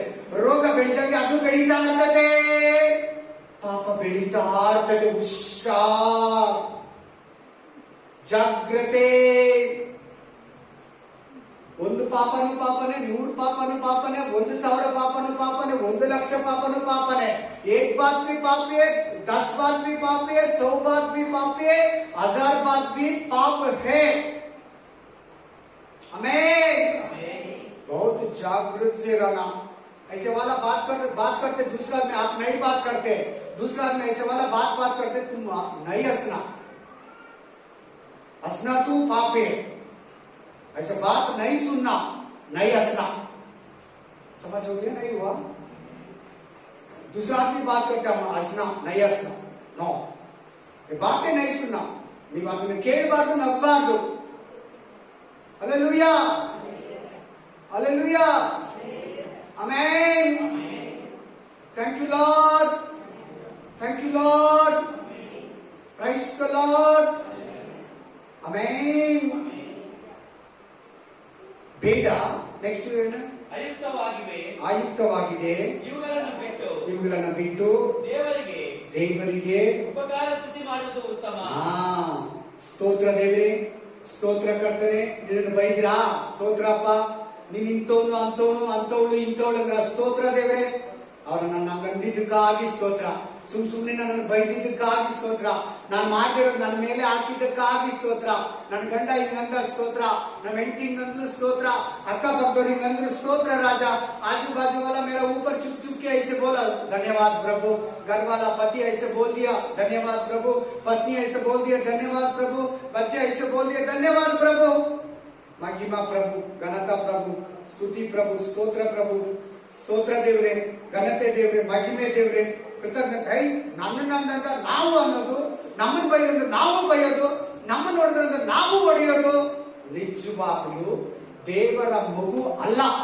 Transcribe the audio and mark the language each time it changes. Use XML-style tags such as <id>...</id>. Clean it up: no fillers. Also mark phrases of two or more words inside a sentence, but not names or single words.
<kn>ರೋಗ ಬೆಳೀದಂಗೆ ಅದು ಬೆಳೀತಾ ಇರ್ತದೆ, ಪಾಪ ಬೆಳೀತಾ ಇರ್ತದೆ. ಹುಷಾರ್, ಜಾಗ್ರತೆ. ಒಂದು ಪಾಪನು ಪಾಪನೆ, 100 ಪಾಪನು ಪಾಪನೆ, 1,000 ಪಾಪನು ಪಾಪನೆ, 1,00,000 ಪಾಪನು ಪಾಪನೆ.</kn> <hi>1 बात भी पाप है, 10 बात भी पाप है, 100 बात भी पाप है, 1000 बात भी पाप है. हमें बहुत जागृत से रहना. ऐसे वाला बात करते दूसरा में आप नहीं बात करते, दूसरा में ऐसे वाला बात करते, तुम नहीं हंसना तू पाप है. ऐसा बात नहीं सुनना, नहीं हंसना. समझ हो गया? नहीं हुआ? दूसरा आदमी बात करता है, हंसना नहीं हंसना नो. ये बातें नहीं सुनना. नहीं बात में</hi> <kn>ಕೇಳಬಾರದು, ನಗಬಾರದು.</kn> <hi>हालेलुया, हालेलुया, आमेन.</hi> <en>thank you Lord, thank you Lord, praise the Lord, ಆಮೆನ್.</en> <kn>ಬೇಡ, ನೆಕ್ಸ್ಟ್ ಏನು? ಅಯುಕ್ತವಾಗಿವೆ, ಆಯುಕ್ತವಾಗಿದೆ, ಇವುಗಳನ್ನು ಬಿಟ್ಟು ದೇವರಿಗೆ ಉಪಕಾರ ಸ್ತುತಿ ಮಾಡುವುದು ಉತ್ತಮ. ಸ್ತೋತ್ರ ದೇವರೇ, ಸ್ತೋತ್ರ ಕರ್ತನೆ. ನಿನ್ನನ್ನು ಬೈದ್ರಾ? ಸ್ತೋತ್ರಪ್ಪ. ನೀನ್ ಇಂಥವನು ಅಂತವಳು ಇಂಥವಳು ಅಂದ್ರ ಸ್ತೋತ್ರ ದೇವರೇ. ಅವ್ರನ್ನ ನನ್ನ ಅಂದಿದ್ದಕ್ಕಾಗಿ ಸ್ತೋತ್ರ. ಸುಮ್ನೆ ನನ್ನನ್ನು ಬೈದಿದ್ದಕ್ಕಾಗಿ ಸ್ತೋತ್ರ. ನಾನು ಮಾಡಿರೋದು ನನ್ನ ಮೇಲೆ ಹಾಕಿದ್ದಕ್ಕಾಗಿ ಸ್ತೋತ್ರ. ನನ್ನ ಗಂಡ ಹಿಂಗಂದ ಸ್ತೋತ್ರ, ನಮ್ಮ ಹೆಂಡತಿ ಹಿಂಗಂದ್ಲು ಸ್ತೋತ್ರ, ಅಕ್ಕಪಕ್ಕದವ್ರು ಹಿಂಗಂದ್ರು ಸ್ತೋತ್ರ ರಾಜ.</kn> <hi>आजू बाजू वाला मेरा ऊपर चुप चुप के ऐसे बोला, धन्यवाद प्रभु. घर वाला पति ऐसे बोल दिया, धन्यवाद प्रभु. पत्नी ऐसे बोल दिया, धन्यवाद प्रभु. बच्चे ऐसे बोल दिया, धन्यवाद प्रभु. महिमा प्रभु,</hi> <kn>ಘನತಾ ಪ್ರಭು, ಸ್ತುತಿ ಪ್ರಭು, ಸ್ತೋತ್ರ ಪ್ರಭು, ಸ್ತೋತ್ರ ದೇವ್ರೆ, ಘನತೆ ದೇವ್ರೆ, ಮಹಿಮೆ ದೇವ್ರೆ, ಕೃತಜ್ಞತೆ. ನನ್ನಂತ ನಾವು ಅನ್ನೋದು, ನಮ್ಮನ್ನು ಬೈಯೋದು ನಾವು ಬೈಯೋದು, ನಮ್ಮನ್ನು ನೋಡಿದ್ರೆ ನಾವು ಹೊಡೆಯೋದು ನಿಜವಾಗ್ಲೂ ದೇವರ ಮಗು ಅಲ್ಲ.</kn>